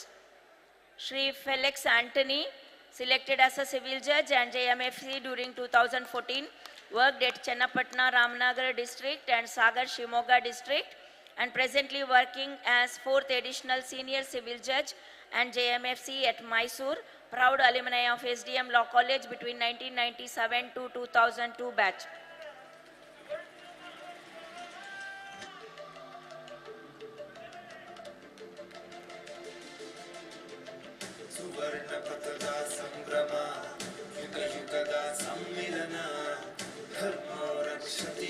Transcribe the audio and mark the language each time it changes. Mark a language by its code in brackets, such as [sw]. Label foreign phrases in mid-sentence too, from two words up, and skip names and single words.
[en] Shri Felix Anthony, selected as a civil judge and JMFC during 2014, worked at Chennapatna, Ramnagar district and Sagar, Shimoga district, and presently working as 4th additional senior civil judge and JMFC at Mysore. Proud alumni of SDM Law College between 1997 to 2002 batch. [kn] ಸುವರ್ಣ ಪಥದ ಸಂಭ್ರಮ ಯುಗ ಯುಗದ ಸಮ್ಮಿಲನ ಧರ್ಮೋ ರಕ್ಷತಿ